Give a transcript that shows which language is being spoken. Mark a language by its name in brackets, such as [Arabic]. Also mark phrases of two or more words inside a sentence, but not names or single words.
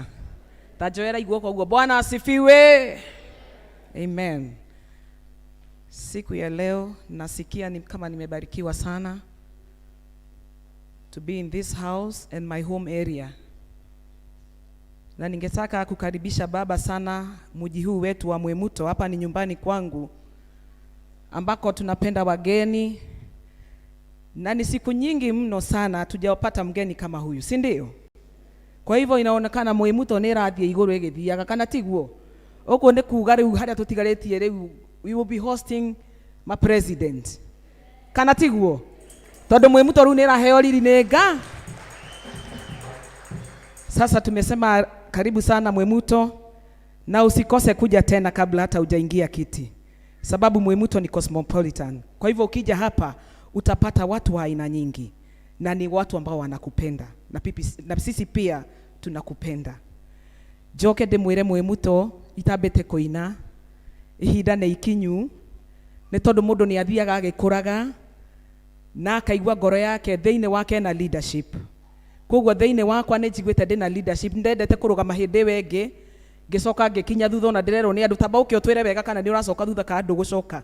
[Kikuyu] Tajoera iguoko ugo. [Swahili] Bwana asifiwe. [Kikuyu] Amen. [Swahili] Siku ya leo nasikia kama nimebarikiwa sana. [English] to be in this house and my home area. [Swahili] Na ningetaka kukaribisha baba sana mji huu wetu wa Mwemuto. Hapa ni nyumbani kwangu ambako tunapenda wageni, na ni siku nyingi mno sana hatujapata mgeni kama huyu, si ndio? Kwa hivyo inaonekana [Kikuyu] Mwemuto ni rathie iguru igithiaga, kana tiguo? Uko ni kuga riu haria tutigaretie riu [English] we will be hosting my president, [Kikuyu] kana tiguo? Tondu Mwemuto riu ni raheo riri nenga. [Swahili] Sasa tumesema karibu sana Mwemuto, na usikose kuja tena kabla hata hujaingia kiti, sababu Mwemuto ni cosmopolitan. Kwa hivyo ukija hapa utapata watu wa aina nyingi, na ni watu ambao wanakupenda, na sisi pia tunakupenda. [Kikuyu] Joke ndimwire Mwemuto itabete koina ihinda ne ikinyu, ni tondu mundu ni athiaga agikuraga na akaigua ngoro yake thiini wake na leadership. Koguo thiini wakwa ni njiguite ndina leadership, ndendete kurugama hindi wengi ngicoka ngikinya thutha, na ndirerwo ni andu tamba uke utwire wega kana ni uracoka thutha ka andu gucoka.